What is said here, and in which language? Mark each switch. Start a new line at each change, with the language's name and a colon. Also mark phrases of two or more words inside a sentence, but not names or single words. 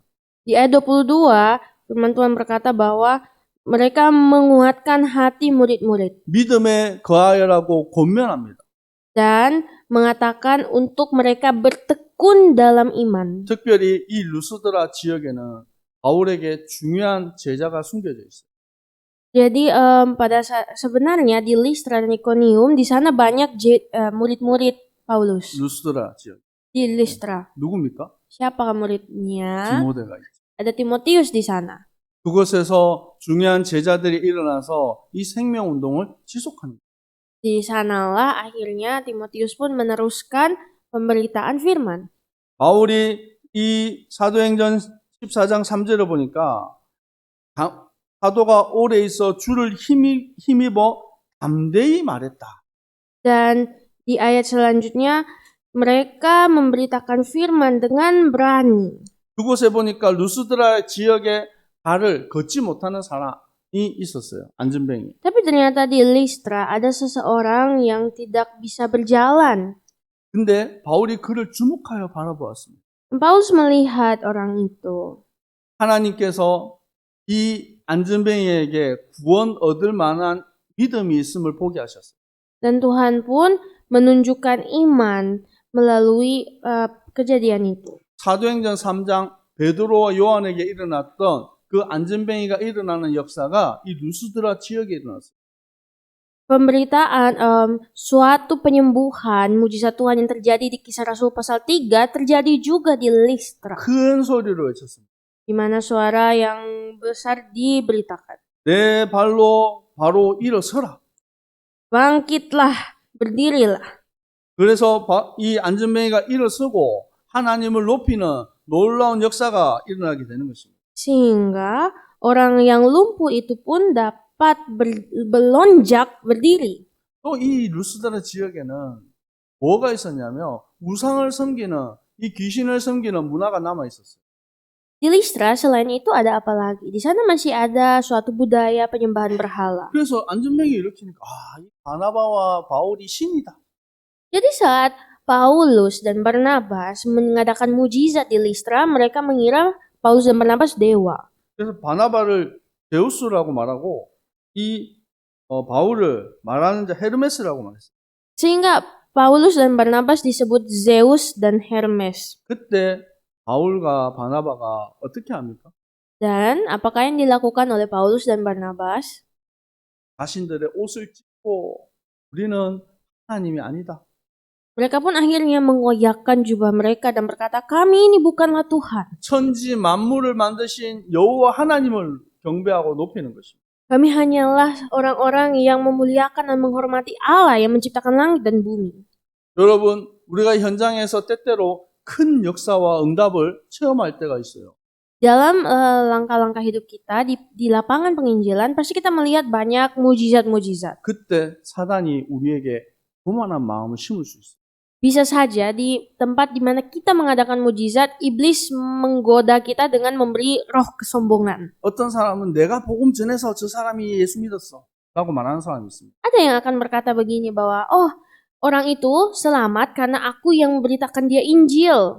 Indonesian: Di ayat 22, firman Tuhan berkata bahwa mereka menguatkan hati murid-murid
Korean: 믿음에 거하여라고 권면합니다.
Indonesian: dan mengatakan untuk mereka bertekun dalam iman.
Korean: 특별히 이 루스드라 지역에는 바울에게 중요한 제자가 숨겨져 있어요.
Indonesian: Jadi sebenarnya di Listra dan Ikonium di sana banyak murid-murid Paulus.
Korean: 루스드라 지역.
Indonesian: Di Listra.
Korean: 누굽니까?
Indonesian: Siapakah muridnya?
Korean: 디모데가 있죠.
Indonesian: Ada Timotius di sana.
Korean: 그곳에서 중요한 제자들이 일어나서 이 생명운동을 지속합니다.
Indonesian: Di sanalah akhirnya Timotius pun meneruskan pemberitaan firman.
Korean: 바울이 이 사도행전 14장 3절을 보니까 사도가 오래 있어 주를 힘입어 담대히 말했다.
Indonesian: Dan di ayat selanjutnya mereka memberitakan firman dengan berani.
Korean: 그곳에 보니까 루스드라 지역에 발을 걷지 못하는 사람이 있었어요. 안전뱅이.
Indonesian: Tapi ternyata di Listra ada seseorang yang tidak bisa berjalan.
Korean: 근데 바울이 그를 주목하여 바라보았습니다.
Indonesian: Paulus melihat orang itu.
Korean: 하나님께서 이 안전뱅이에게 구원 얻을 만한 믿음이 있음을 보게 하셨어요.
Indonesian: Dan Tuhan pun menunjukkan iman melalui kejadian itu.
Korean: 사도행전 3장 베드로와 요한에게 일어났던 그 안전뱅이가 일어나는 역사가 이 루스드라 지역에 일어났어요.
Indonesian: Pemberitaan suatu penyembuhan mujizat Tuhan yang terjadi di Kisah Rasul pasal 3 terjadi juga di Listra.
Korean: 큰 소리로 외쳤습니다.
Indonesian: Di mana suara yang besar diberitakan.
Korean: 내 발로 바로 일어서라.
Indonesian: Bangkitlah, berdirilah.
Korean: 그래서 이 안전뱅이가 일어서고 하나님을 높이는 놀라운 역사가 일어나게 되는 것입니다.
Indonesian: Sehingga orang yang lumpuh itu pun dapat melonjak berdiri.
Korean: 또 이 루스드라 지역에는 뭐가 있었냐면 우상을 섬기는 이 귀신을 섬기는 문화가 남아 있었어요.
Indonesian: Di Listra selain itu ada apa lagi? Di sana masih ada suatu budaya penyembahan berhala.
Korean: 그래서 안전뱅이 일으키니까 이 바나바와 바울이 신이다.
Indonesian: Jadi saat Paulus dan Barnabas mengadakan mujizat di Listra, mereka mengira Paulus dan Barnabas dewa.
Korean: 그래서 바나바를 제우스라고 말하고 이 바울을 말하는 자 헤르메스라고 말했어요.
Indonesian: Sehingga Paulus dan Barnabas disebut Zeus dan Hermes.
Korean: 그때 바울과 바나바가 어떻게 합니까?
Indonesian: Dan apakah yang dilakukan oleh Paulus dan Barnabas?
Korean: 자신들의 옷을 찢고 우리는 하나님이 아니다.
Indonesian: Mereka pun akhirnya mengoyakkan jubah mereka dan berkata, kami ini bukanlah Tuhan.
Korean: 천지 만물을 만드신 여호와 하나님을 경배하고 높이는 것입니다.
Indonesian: Kami hanyalah orang-orang yang memuliakan dan menghormati Allah yang menciptakan langit dan bumi.
Korean: 여러분, 우리가 현장에서 때때로 큰 역사와 응답을 체험할 때가 있어요.
Indonesian: Dalam langkah-langkah hidup kita di lapangan penginjilan, pasti kita melihat banyak mujizat-mujizat.
Korean: 그때 사단이 우리에게 교만한 마음을 심을 수 있어요.
Indonesian: Bisa saja di tempat di mana kita mengadakan mujizat, iblis menggoda kita dengan memberi roh kesombongan.
Korean: 어떤 사람은 내가 복음 전해서 저 사람이 예수 믿었어 라고 말하는 사람이 있습니다.
Indonesian: Ada yang akan berkata begini bahwa, orang itu selamat karena aku yang memberitakan dia Injil.